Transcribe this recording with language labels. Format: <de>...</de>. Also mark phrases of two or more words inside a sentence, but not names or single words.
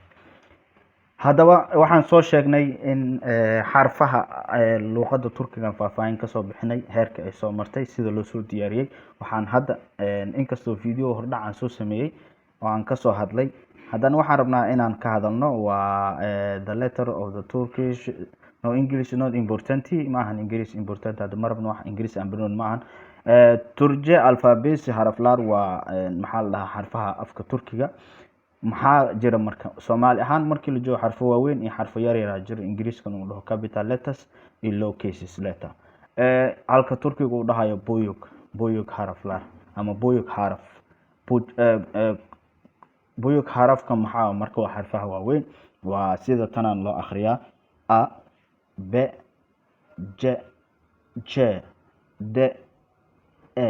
<so>haddaba waxaan soo sheegnay in xarfaha luqadda Turkiga faahfaahin ka soo bixinay heerka ay soo martay sida loo soo diyaariyay. waxaan hadda inkastoo video hordhac aan soo sameeyay oo aan ka soo hadlay, haddana waxaan rabnaa inaan ka hadalno waa</so> <en>the letter of the Turkish. no English not important,</en> <so>ma ahan</so> <en>English important,</en> <so>hadda ma rabno wax English aan baran ma ahan.</so> <en>Turkish alphabet</en> <so>haraflar waa maxaa la dhahaa xarfaha afka Turkiga. maxaa jira marka Soomaali ahaan markii la joogo xarfo waaweyn iyo xarfo yar yar jira. Ingiriiska uu dhaho</so> <en>capital letters</en> <so>iyo</so> <en>low cases letter.</en> <so>halka Turkiga uu dhahayo</so> <tr>buyuk haraflar</tr> <so>ama</so> <tr>buyuk haraf. buyuk harafka</tr> <so>maxaa marka waa xarfaha waaweyn, waa sida tanaan loo akhriyaa a b j j d e</so>